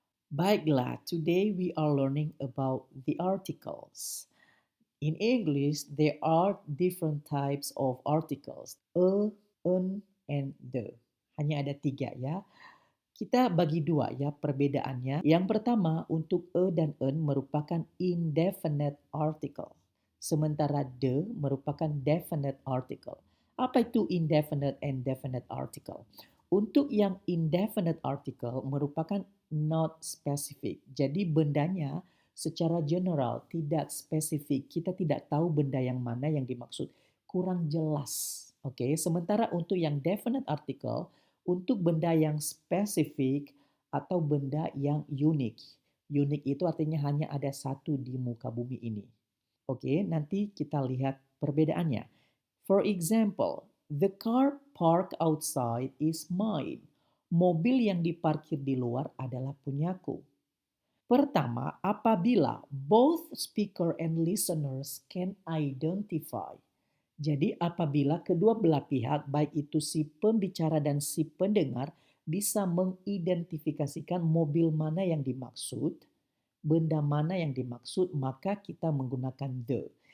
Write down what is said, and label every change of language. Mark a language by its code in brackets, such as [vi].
[id] Baiklah, [en] today we are learning about the articles. In English, there are different types of articles. A, an, and the. [id] Hanya ada 3 ya. Kita bagi 2 ya perbedaannya. Yang pertama, untuk a dan an merupakan indefinite article. Sementara the merupakan definite article. Apa itu indefinite and definite article? Untuk yang indefinite article merupakan not specific. Jadi bendanya secara general tidak spesifik. Kita tidak tahu benda yang mana yang dimaksud. Kurang jelas. Oke, sementara untuk yang definite article untuk benda yang spesifik atau benda yang unik. Unik itu artinya hanya ada satu di muka bumi ini. Oke, nanti kita lihat perbedaannya. [en] For example, the car parked outside is mine. [id] Mobil yang diparkir di luar adalah punyaku. Pertama, apabila [en] both speaker and listeners can identify. [id] Jadi apabila kedua belah pihak, baik itu si pembicara dan si pendengar, bisa mengidentifikasikan mobil mana yang dimaksud, benda mana yang dimaksud, maka kita menggunakan the.